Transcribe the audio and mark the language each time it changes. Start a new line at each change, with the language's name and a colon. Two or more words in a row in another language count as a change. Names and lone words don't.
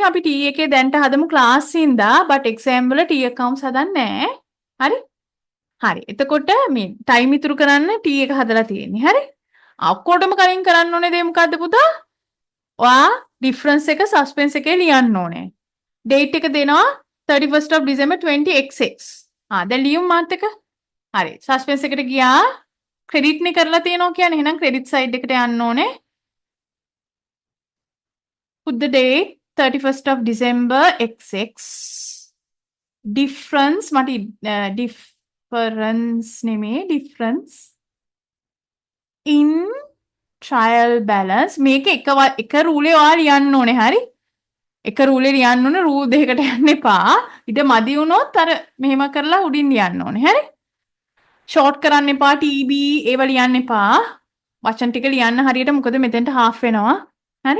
Sinhala: අපි T එකේ දැන්ට හදමු class ඉඳා
English: but exam
Sinhala: වල
English: T accounts
Sinhala: හදන්නේ නැහැ. හරි? හරි. එතකොට මේ time ඉතුරු කරන්න T එක හදලා තියෙන්නේ. හරි? ඔක්කොටම කලින් කරන්න ඕනේ දේ මොකද්ද පුතා? ඔයා difference එක suspense එකේ ලියන්න ඕනේ. date එක දෙනවා
English: 31st of December 20XX.
Sinhala: දැන් ලියමු මාත් එක. හරි. suspense එකට ගියා. credit නේ කරලා තියෙනවා කියන්නේ. එහෙනම්
English: credit side
Sinhala: එකට යන්න ඕනේ.
English: Put the date 31st of December XX. Difference difference
Sinhala: නෙමේ
English: difference in trial balance
Sinhala: මේක එක රූලේ ඔයා ලියන්න ඕනේ. හරි? එක රූලේ ලියන්න ඕනේ. රූල් දෙකකට යන්න එපා. ඊට මදි වුණොත් අර මෙහෙම කරලා උඩින් ලියන්න ඕනේ. හරි? ෂෝට් කරන්න එපා. TB ඒව ලියන්න එපා. වචන ටික ලියන්න හරියට මොකද මෙතෙන්ට half වෙනවා. හරි?